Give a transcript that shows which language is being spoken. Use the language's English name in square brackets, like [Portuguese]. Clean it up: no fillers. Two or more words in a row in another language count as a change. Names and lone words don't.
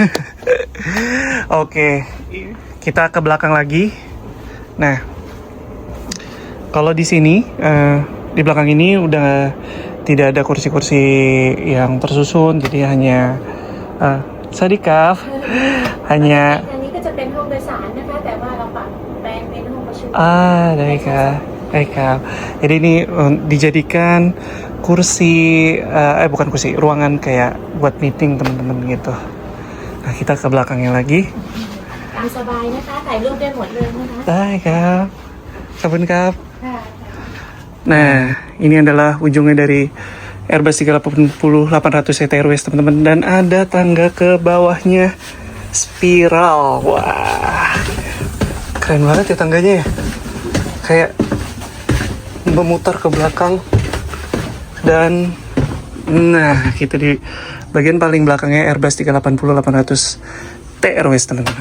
[Indonesian] Oke, kita ke belakang lagi. Nah, kalau di sini di belakang ini udah tidak ada kursi-kursi yang tersusun, jadi hanya sadikaf, hanya [Thai] อันนี้ก็จะเป็นห้องโดยสารนะคะแต่ว่าเราปรับแปลงเป็นห้องประชุม [Indonesian] baik kak. Jadi ini dijadikan kursi, bukan kursi, ruangan kayak buat meeting teman-teman gitu. Nah, kita ke belakangnya lagi. [Thai] ตามสบายนะคะถ่ายรูปได้หมดเลยนะคะ ได้ครับขอบคุณครับ ค่ะ [Indonesian] Nah, ini adalah ujungnya dari Airbus 380-800 TRWs teman-teman, dan ada tangga ke bawahnya, spiral. Wah, keren banget ya tangganya ya, kayak memutar ke belakang dan Nah, kita di bagian paling belakangnya Airbus 380-800 TRWS teman-teman.